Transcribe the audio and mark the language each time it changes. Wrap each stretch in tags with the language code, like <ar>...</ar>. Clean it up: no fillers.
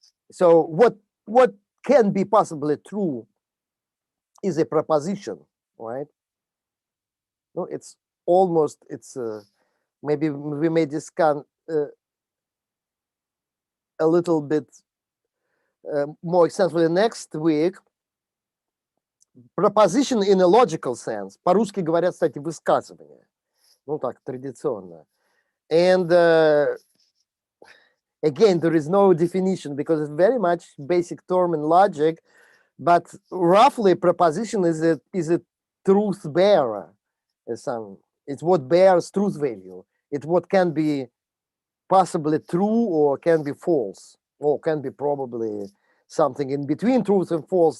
<en>So what can be possibly true is a proposition, right? No, it's almost, it's maybe we may discuss a little bit more extensively next week. Proposition in a logical sense.</en> <ru>По-русски говорят, кстати, высказывание. Ну так, традиционно.</ru> <en>And again, there is no definition because it's very much basic term in logic, but roughly proposition is a truth bearer. It's what bears truth value. It's what can be possibly true or can be false, or can be probably something in between truth and false.</en>